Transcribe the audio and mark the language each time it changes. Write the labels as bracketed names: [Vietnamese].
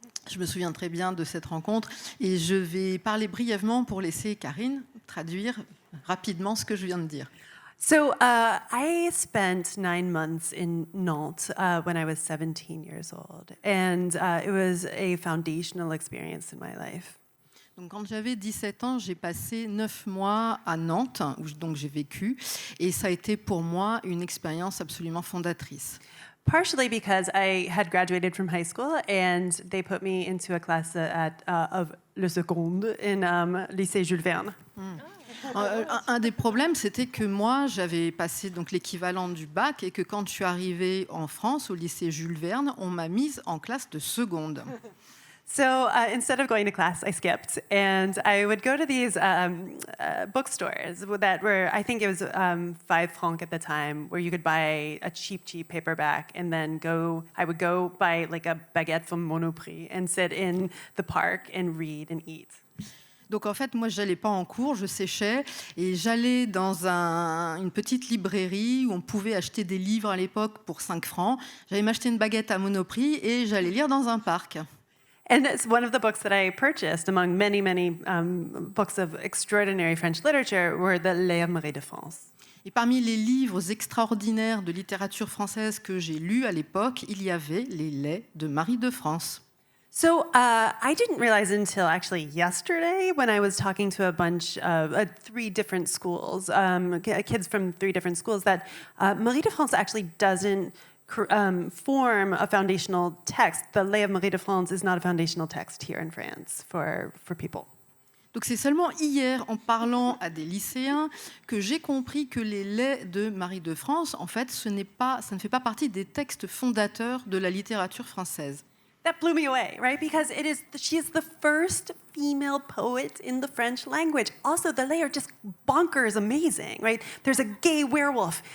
[French] Je me souviens très bien de cette rencontre et je vais parler brièvement pour laisser Karine traduire rapidement ce que je viens de dire. [English] So I spent 9 months in Nantes when I was 17 years old, and it was a foundational experience in my life. [French] Donc, quand j'avais 17 ans, j'ai passé 9 mois à Nantes, où donc j'ai vécu, et ça a été pour moi une expérience absolument fondatrice. [English] Partially because I had graduated from high school and they put me into a class of le seconde in lycée Jules Verne. [French] Un des problèmes, c'était que moi, j'avais passé donc l'équivalent du bac et que quand je suis arrivée en France, au lycée Jules Verne, on m'a mise en classe de seconde. [English] So instead of going to class, I skipped, and I would go to these bookstores that were, I think it was 5 francs at the time, where you could buy a cheap paperback, and then I would go buy like a baguette from Monoprix and sit in the park and read and eat. [French] Donc en fait, moi, je n'allais pas en cours, je séchais, et j'allais dans une petite librairie où on pouvait acheter des livres à l'époque pour 5 francs. J'allais m'acheter une baguette à Monoprix et j'allais lire dans un parc. [English] And it's one of the books that I purchased among many, many books of extraordinary French literature were the Les Marie de France. [French] Et parmi les livres extraordinaires de littérature française que j'ai lus à l'époque, il y avait les Laits de Marie de France. [English] So I didn't realize until actually yesterday when I was talking to a bunch of 3 different schools, kids from 3 different schools, that Marie de France actually doesn't form a foundational text. The Lay of Marie de France is not a foundational text here in France for people. [French] Donc c'est seulement hier, en parlant à des lycéens, que j'ai compris que les Laits de Marie de France, en fait, ça ne fait pas partie des textes fondateurs de la littérature française. [English] That blew me away, right? Because she is the first female poet in the French language. Also, the Lays are just bonkers amazing, right? There's a gay werewolf.